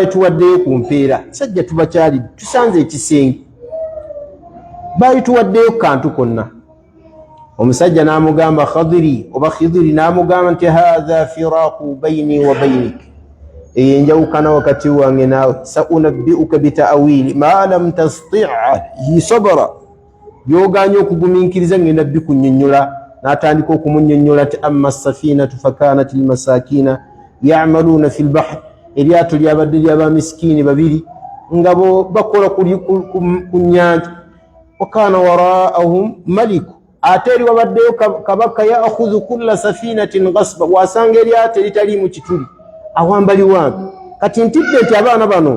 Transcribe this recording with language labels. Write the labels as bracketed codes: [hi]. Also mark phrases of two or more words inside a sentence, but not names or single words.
[lg] tuwaddeyo ku mpeera sajja tubakyali tusanze ekisenge baali tuwaddeyo kantu konna omusajja n'amugamba Khadiri oba Khidiri n'amugamba nti [ar] هذا فراق بيني وبينك [lg] eyo enjawukana wakati wange naawe [ar] سأنبئك بتأويل ما لم تستطع صبرا [lg] byoganye okugumiikiriza ngenda bikunnyonnyola n'atandika okumunnyonnyola ti [ar] أما السفينة فكانت لمساكين يعملون في البحر [lg] eryato lyabadde ly'abamiskiini babiri nga bo bakola ku nnyanja [ar] وكان وراءهم ملك [lg] ate eri wabaddeyo kabaka [ar] يأخذ كل سفينة غصبا [lg] wasanga eryato eritaliimu kituli awambali wange kati ntidde nti abaana bano